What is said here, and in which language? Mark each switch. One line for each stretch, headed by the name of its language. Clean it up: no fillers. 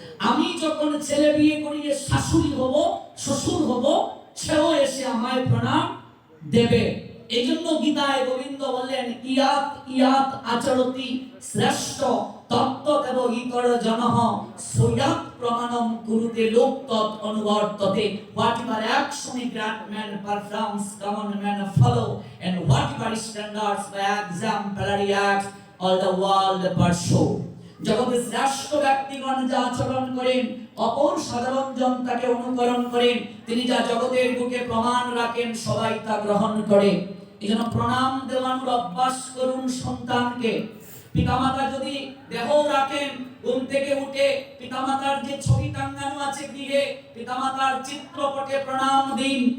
Bangla: আমি যখন ছেলে বিয়ে করিয়ে শাশুড়ি হব, শ্বশুর হব, সেও এসে আমায় প্রণাম দেবে। এই জন্য গীতায় গোবিন্দ বললেন
Sanskrit: ইয়াত ইয়াত আচরতি শ্রেষ্ঠ তত্ত্ব দেব ইতর জনঃ সয়াত প্রমাণম কুরুতে লোক তৎ অনুবর্ততে।
English: whatever action a great man performs common men follow, and whatever standards by exemplary acts all the world pursue.
Bangla: জগতের শ্রেষ্ঠ ব্যক্তিগণ যা আচরণ করেন, অপর সাধারণ জন তাকে অনুকরণ করেন, তিনি যা জগতের বুকে প্রমাণ রাখেন, সবাই তা গ্রহণ করে। এজন্য প্রণাম দেওয়ানোর অভ্যাস করুন সন্তানকে। পিতামাতা যদি দেহ রাখেন, ঘুম থেকে উঠে পিতামাতার যে ছবি টাঙ্গানো আছে গৃহে, পিতামাতার চিত্রপটে প্রণাম দিন।